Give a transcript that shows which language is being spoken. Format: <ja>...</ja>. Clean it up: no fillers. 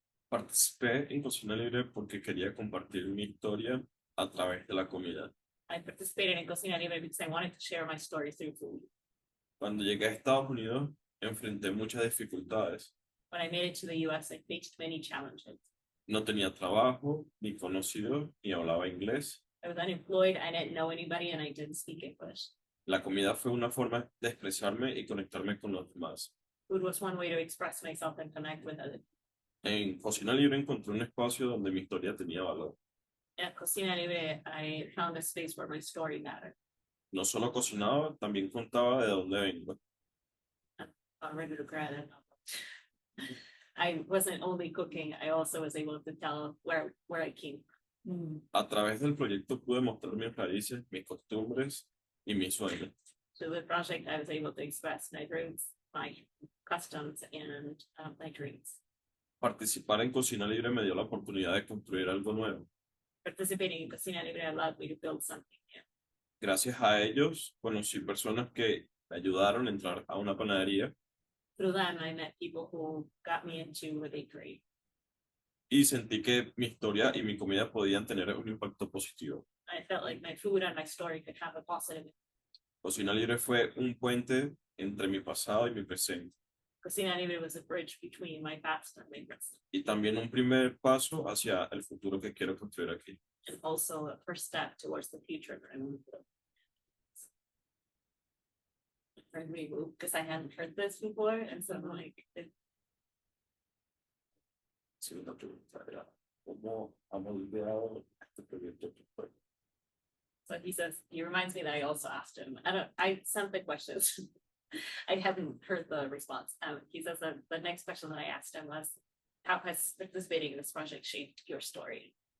<es>Participé en Cocina Libre porque quería compartir mi historia a través de la comida.</es> <en>I participated in Cocina Libre because I wanted to share my story through food.</en> <es>Cuando llegué a Estados Unidos, enfrenté muchas dificultades.</es> <en>When I made it to the US, I faced many challenges.</en> <es>No tenía trabajo, ni conocido, ni hablaba inglés.</es> <en>I was unemployed, I didn't know anybody, and I didn't speak English.</en> <es>La comida fue una forma de expresarme y conectarme con los demás.</es> <en>Food was one way to express myself and connect with others.</en> <es>En Cocina Libre encontré un espacio donde mi historia tenía valor.</es> <en>At Cocina Libre, I found a space where my story mattered.</en> <es>No solo cocinaba, también contaba de dónde vengo.</es> <en>I'm ready to cry then. I wasn't only cooking, I also was able to tell where I came from.</en> <es>A través del proyecto pude mostrar mis raíces, mis costumbres y mis sueños.</es> <en>Through the project, I was able to express my roots, my customs, and my dreams.</en> <es>Participar en Cocina Libre me dio la oportunidad de construir algo nuevo.</es> <en>Participating in Cocina Libre allowed me to build something new.</en> <es>Gracias a ellos, conocí personas que me ayudaron a entrar a una panadería</es> <en>Through them, I met people who got me into a bakery.</en> <es>y sentí que mi historia y mi comida podían tener un impacto positivo.</es> <en>I felt like my food and my story could have a positive.</en> <es>Cocina Libre fue un puente entre mi pasado y mi presente,</es> <en>Cocina Libre was a bridge between my past and my present,</en> <es>y también un primer paso hacia el futuro que quiero construir aquí.</es> <en>and also a first step towards the future that I want to build. Because I hadn't heard this before, and so I'm like,</en> <es>Sí, una pregunta era, ¿cómo ha moldeado este proyecto tu cuerpo?</es> <en>so he says, he reminds me that I also asked him, I sent the questions. I hadn't heard the response. He says that the next question that I asked him was, how has participating in this project shaped your story?</en>